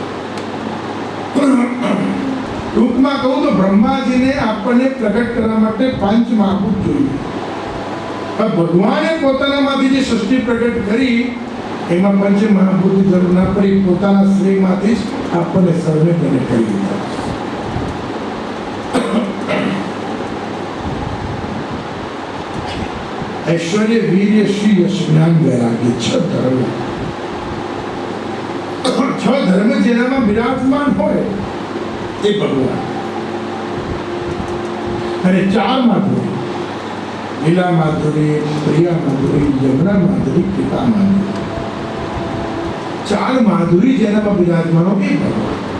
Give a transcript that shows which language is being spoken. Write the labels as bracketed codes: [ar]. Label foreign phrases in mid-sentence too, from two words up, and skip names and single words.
[gu] ટૂંકમાં કહું તો બ્રહ્માજીને આપણને પ્રગટ કરવા માટે પંચમહાભૂત જોઈએ. ભગવાને પોતાનામાંથી જે સૃષ્ટિ પ્રગટ કરી એમાં પંચમહાભૂતની જરૂર ના પડી. પોતાના શ્રેયમાંથી જ આપણને સર્વે પ્રગટ કરી દીધા. [sa] ऐश्वर्य, वीर्य, श्री, यश, ज्ञान, वैराग्य, 6 धर्म. [gu] 6 धर्म જેનામાં વિરાજમાન હોય એ ભગવાન. અને 4 માધુરી, લીલા માધુરી, પ્રિયા માધુરી, યમુના માધુરી, કૃપા માધુરી. 4 માધુરી જેનામાં વિરાજમાન હોય એ ભગવાન.